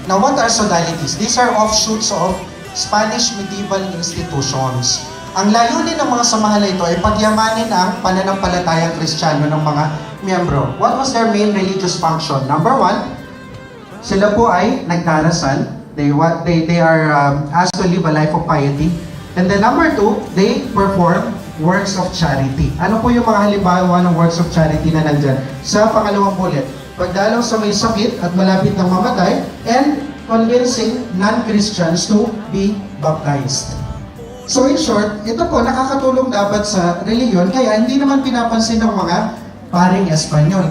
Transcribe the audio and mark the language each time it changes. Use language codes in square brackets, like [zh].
[en] Now, what are sodalities? These are offshoots of Spanish medieval institutions. [tl] Ang layunin ng mga samahan na ito ay pagyamanin ang pananampalatayang Kristiyano ng mga miyembro. [en] What was their main religious function? Number one, [tl] sila po ay nagdarasal. [en] They are asked to live a life of piety. And then number two, they perform works of charity. [tl] Ano po yung mga halimbawa ng works of charity na nandyan? Sa pangalawang bullet, pagdalaw sa may sakit at malapit ng mamatay, [en] and convincing non-Christians to be baptized. [tl] So in short, ito po nakakatulong dapat sa reliyon, kaya hindi naman pinapansin ng mga paring Espanyol.